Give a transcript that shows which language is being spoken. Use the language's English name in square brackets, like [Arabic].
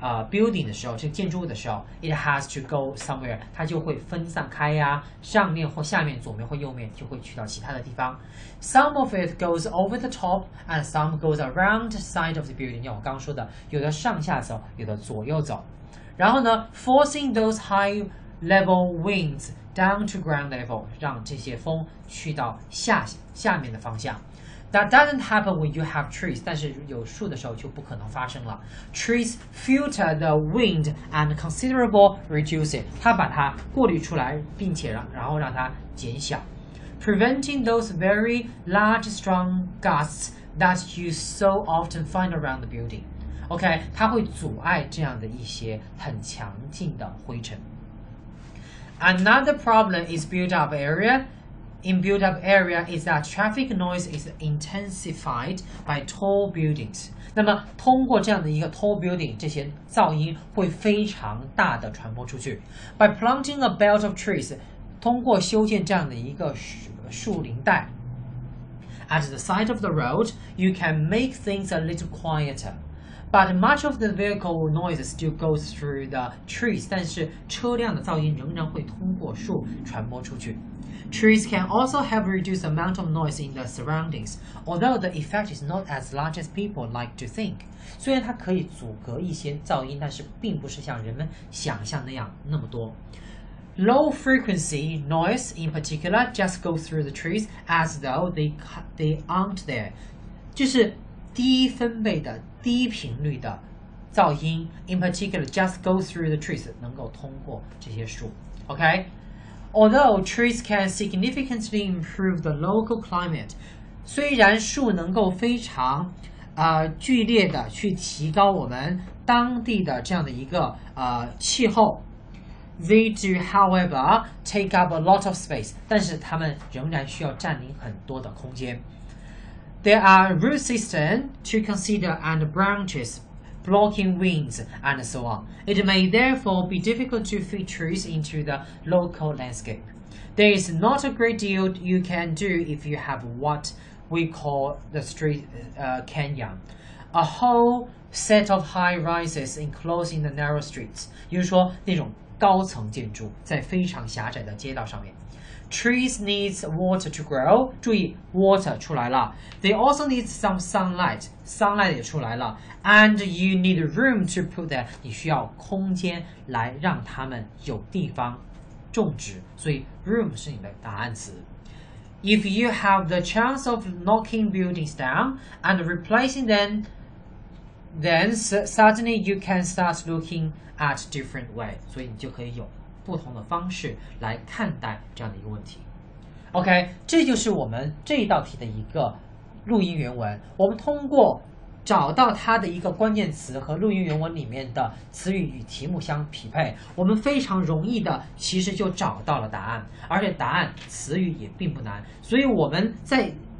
[Chinese] building 的时候这个建筑物的时候 [English] it has to go somewhere [Chinese] 它就会分散开呀上面或下面左面或右面就会去到其他的地方 [English] some of it goes over the top and some goes around the side of the building [Chinese] 像我刚刚说的有的上下走有的左右走然后呢 [English] forcing those high level winds down to ground level [Chinese] 让这些风去到下面的方向 [English] That doesn't happen when you have trees. [Chinese] 但是有树的时候就不可能发生了。 [English] Trees filter the wind and considerable reduce it. [Chinese] 它把它过滤出来，并且然后让它减小。 [English] Preventing those very large, strong gusts that you so often find around the building. [Chinese] OK， 它会阻碍这样的一些很强劲的灰尘。 [English] Another problem is built-up area. In built-up area is that traffic noise is intensified by tall buildings. [Chinese] 那么通过这样的一个 tall building， 这些噪音会非常大的传播出去。 [English] By planting a belt of trees， [Chinese] 通过修建这样的一个树林带 [English] ，at the side of the road, you can make things a little quieter.But much of the vehicle noise still goes through the trees. [Chinese] 但是车辆的噪音仍然会通过树传播出去。 [English] Trees can also help reduce the amount of noise in the surroundings, although the effect is not as large as people like to think. [Chinese] 虽然它可以阻隔一些噪音，但是并不是像人们想象那样那么多。 [English] Low frequency noise, in particular, just goes through the trees as though they aren't there. [Chinese] 就是低分贝的低频率的噪音 [English] in particular just go through the trees [Chinese] 能够通过这些树 OK [English] Although trees can significantly improve the local climate [Chinese] 虽然树能够非常剧烈的去提高我们当地的这样的一个气候 [English] They do however take up a lot of space [Chinese] 但是它们仍然需要占领很多的空间 [English] There are root systems to consider and branches blocking winds and so on. It may therefore be difficult to fit trees into the local landscape. There is not a great deal you can do if you have what we call the street canyon, a whole set of high rises enclosing the narrow streets. [Chinese] 也就是说，那种高层建筑在非常狭窄的街道上面。 [English] Trees needs water to grow. [Chinese] 注意 [English] water [Chinese] 出来了 [English] They also need some sunlight. Sunlight [Chinese] 也出来了 [English] And you need room to put them. [Chinese] 你需要空间来让它们有地方种植所以 [English] room [Chinese] 是你的答案词 [English] If you have the chance of knocking buildings down and replacing them then suddenly you can start looking at different way. [Chinese] 所以你就可以有不同的方式来看待这样的一个问题 OK 这就是我们这一道题的一个录音原文我们通过找到它的一个关键词和录音原文里面的词语与题目相匹配我们非常容易的其实就找到了答案而且答案词语也并不难所以我们在